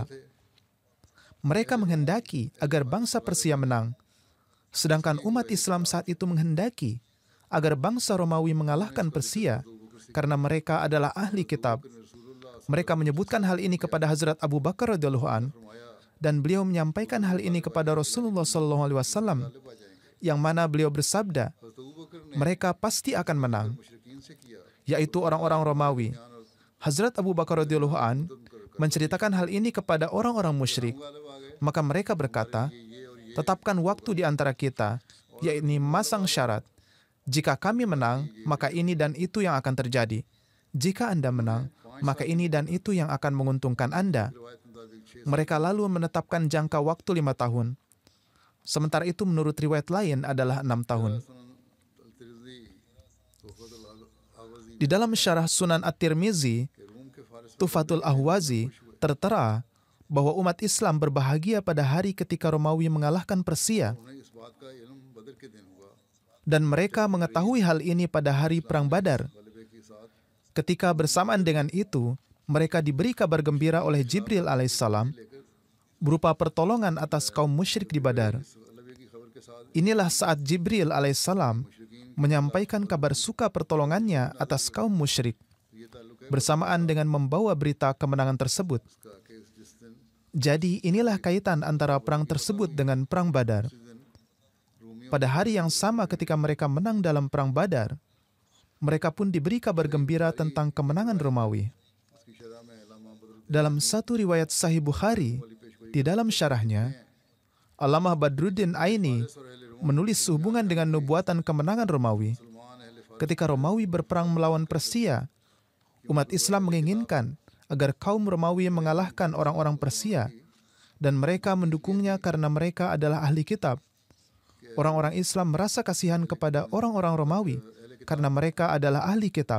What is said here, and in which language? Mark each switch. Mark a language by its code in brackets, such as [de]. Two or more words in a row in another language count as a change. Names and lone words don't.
[id] Mereka menghendaki agar bangsa Persia menang, sedangkan umat Islam saat itu menghendaki agar bangsa Romawi mengalahkan Persia, karena mereka adalah ahli kitab. Mereka menyebutkan hal ini kepada Hazrat Abu Bakar [ar] رضي الله عن, [id] dan beliau menyampaikan hal ini kepada Rasulullah SAW, yang mana beliau bersabda, [ur] حضرت ابو بکر نے [id] mereka pasti akan menang, [ur] مشرکین سے کیا [id] yaitu orang-orang Romawi. Hazrat Abu Bakar [ar] رضي الله عن [id] menceritakan hal ini kepada orang-orang musyrik. [ur] غالب آ گئے [id] Maka mereka berkata, tetapkan waktu di antara kita, yakni masang syarat. Jika kami menang, maka ini dan itu yang akan terjadi. Jika Anda menang, maka ini dan itu yang akan menguntungkan Anda. [ur] روایت مطابق 6 [id] Mereka lalu menetapkan jangka waktu 5 tahun. Sementara itu menurut riwayat lain adalah 6 tahun. [ur] तिरमिज़ी तोहफ़तुल आवाज़ी [id] Di dalam syarah Sunan At-Tirmizi, [ur] کے روم کے فارس [id] Tuhfatul Ahwazi, tertera bahwa umat Islam berbahagia pada hari ketika Romawi mengalahkan Persia, [ur] انہیں اس بات کا علم بدر کے دن ہوا [id] dan mereka mengetahui hal ini pada hari Perang Badar. [ur] غلبے کے ساتھ [id] Ketika bersamaan dengan itu, mereka diberi kabar gembira oleh Jibril alaihissalam berupa pertolongan atas kaum musyrik di Badar. [ur] اس غلبے کی خبر کے ساتھ [id] Inilah saat Jibril alaihissalam menyampaikan kabar suka pertolongannya atas kaum musyrik [ur] یہ تعلق ہے [id] bersamaan dengan membawa berita kemenangan tersebut. [ur] اس کا کہ جس دن [id] Jadi inilah kaitan antara perang tersebut dengan Perang Badar. [ur] रूमियों [id] Pada hari yang sama ketika mereka menang dalam Perang Badar, mereka pun diberi kabar gembira tentang kemenangan Romawi. [ur] اس کی شرح میں علامہ بدرالدین [id] Dalam satu riwayat Sahih Bukhari, di dalam syarahnya, Allamah Badruddin Aini menulis hubungan dengan nubuatan kemenangan Romawi. [ur] مسلمان اہل فارس [id] Ketika Romawi berperang melawan Persia, umat Islam menginginkan agar kaum Romawi mengalahkan orang-orang Persia, dan mereka mendukungnya karena mereka adalah ahli kitab. Orang-orang Islam merasa kasihan kepada orang-orang Romawi karena mereka adalah ahli kitab.